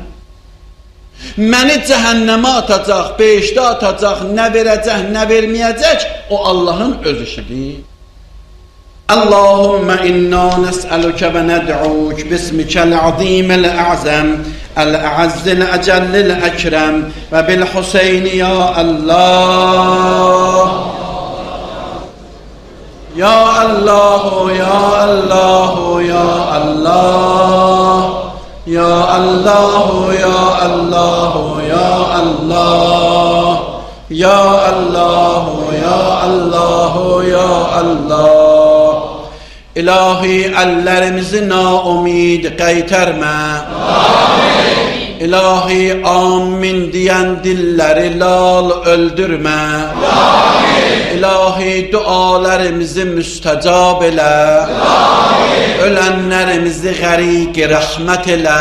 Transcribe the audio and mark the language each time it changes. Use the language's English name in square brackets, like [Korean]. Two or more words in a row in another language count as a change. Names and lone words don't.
[Azerbaijani] Məni cəhənnəmə atacaq, behişdə atacaq, nə verəcək, nə verməyəcək, o Allahın öz işidir. [Arabic] اللهم إنا نسألك وندعوك باسمك العظيم الأعظم الأعز الأجل الأكرم وبالحسين يا الله. يا الله، يا الله، يا الله. يا الله، يا الله، يا الله. يا الله، يا الله، يا الله. [Azerbaijani] İlahi əllərimizi naumid qaytarma. İlahi amin deyən dilləri lal öldürmə. İlahi dualarımızı müstəcab elə. Ölənlərimizi qəriq rəhmət elə.